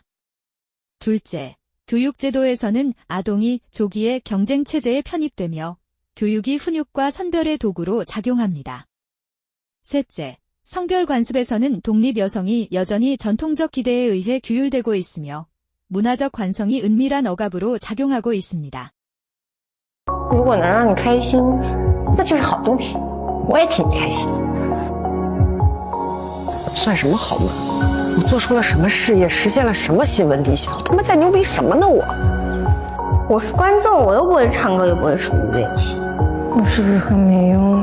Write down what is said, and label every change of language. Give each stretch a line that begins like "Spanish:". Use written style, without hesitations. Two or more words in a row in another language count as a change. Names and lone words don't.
Korean: 둘째, 교육 제도에서는 아동이 조기에 경쟁 체제에 편입되며 교육이 훈육과 선별의 도구로 작용합니다. 셋째, 성별 관습에서는 독립 여성이 여전히 전통적 기대에 의해 규율되고 있으며 문화적 관성이 은밀한 억압으로 작용하고 있습니다.
Chinese: 如果能让你开心，那就是好东西。我也替你开心。算什么好呢？我做出了什么事业，实现了什么新闻理想？我他妈在牛逼什么呢我？我是观众，我又不会唱歌，又不会数乐器，我是不是很没用？